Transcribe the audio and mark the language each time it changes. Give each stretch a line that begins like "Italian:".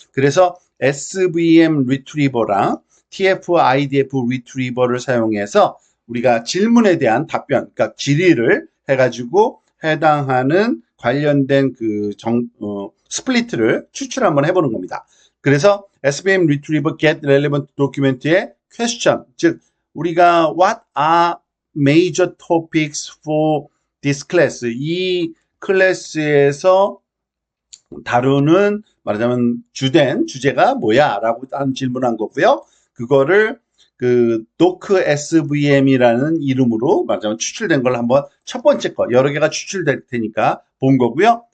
Korean: 그래서 SVM 리트리버랑 TF, IDF 리트리버를 사용해서 우리가 질문에 대한 답변, 그러니까 질의를 해가지고 해당하는 관련된 그 스플리트를 추출 한번 해보는 겁니다.
English: 그래서 SVM Retriever Get Relevant Document의 question, 즉 우리가 What are major topics for this class?
Korean: 이 클래스에서 다루는 말하자면 주된 주제가 뭐야? 라고 한 질문한 거고요. 그거를 그 doc SVM이라는 이름으로 말하자면 추출된 걸 한번 첫 번째 거 여러 개가 추출될 테니까 본 거고요.